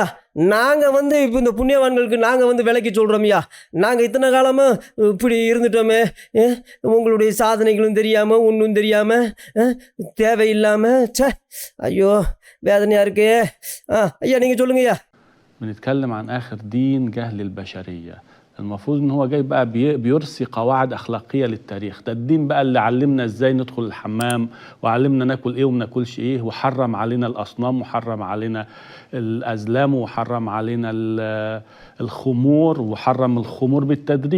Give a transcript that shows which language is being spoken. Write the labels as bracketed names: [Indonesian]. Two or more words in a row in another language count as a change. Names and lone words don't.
[Tamil] நாங்கள் இப்போ இந்த புண்ணியவான்களுக்கு நாங்கள் விலைக்கு சொல்கிறோம்யா. நாங்கள் இத்தனை காலமாக இப்படி இருந்துட்டோமே, உங்களுடைய சாதனைகளும் தெரியாமல் ஒன்றும் தெரியாமல் தேவையில்லாமல் ஐயோ வேதனையாக இருக்கே. ஐயா நீங்கள் சொல்லுங்கய்யா. [Arabic] بنتكلم عن آخر دين جهل البشرية، المفروض ان هو جاي بقى بيرسي قواعد اخلاقيه للتاريخ. ده الدين بقى اللي علمنا ازاي ندخل الحمام، وعلمنا ناكل ايه وما ناكلش ايه، وحرم علينا الاصنام، وحرم علينا الازلام، وحرم علينا الخمور، وحرم الخمور بالتدريج.